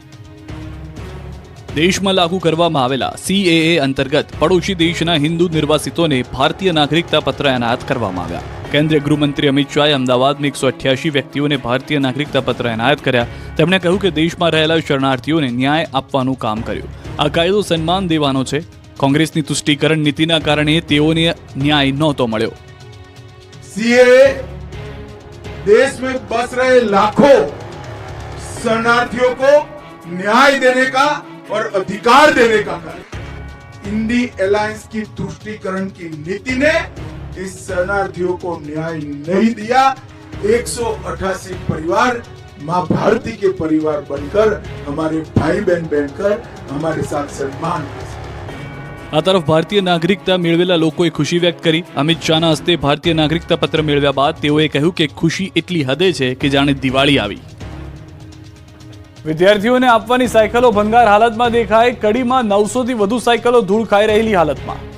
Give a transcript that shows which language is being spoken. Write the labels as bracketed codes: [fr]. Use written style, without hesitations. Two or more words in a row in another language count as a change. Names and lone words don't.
[gu] દેશમાં લાગુ કરવામાં આવેલા CAA અંતર્ગત પડોશી દેશના હિન્દુ નિર્વાસિતોને ભારતીય નાગરિકતા પત્ર એનાયત કરવામાં આવ્યા। કેન્દ્રીય ગૃહમંત્રી અમિત શાહે અમદાવાદમાં 188 વ્યક્તિઓને ભારતીય નાગરિકતા પત્ર એનાયત કર્યા। તેમણે કહ્યું કે દેશમાં રહેલા શરણાર્થીઓને ન્યાય આપવાનું કામ કર્યું। આ કાયદો સન્માન દેવાનો છે। કોંગ્રેસની તુષ્ટિકરણ નીતિના કારણે તેઓને ન્યાય નહોતો મળ્યો। [hi] सीएए देश में बस रहे लाखों शरणार्थियों को न्याय देने का और अधिकार देने का कार्य। इंडी अलायंस की तुष्टीकरण की नीति ने इस शरणार्थियों को न्याय नहीं दिया। 188 परिवार माँ भारती के परिवार बनकर हमारे भाई बहन बनकर हमारे साथ सम्मान कर सके। [gu] આ તરફ ભારતીય નાગરિકતા મેળવેલા લોકોએ ખુશી વ્યક્ત કરી. અમિત શાહના હસ્તે ભારતીય નાગરિકતા પત્ર મેળવ્યા બાદ તેઓએ કહ્યું કે ખુશી એટલી હદે છે કે જાણે દિવાળી આવી. વિદ્યાર્થીઓને આપવાની સાયકલો ભંગાર હાલતમાં દેખાય. કડીમાં 900 થી વધુ સાયકલો ધૂળ ખાઈ રહેલી હાલતમાં.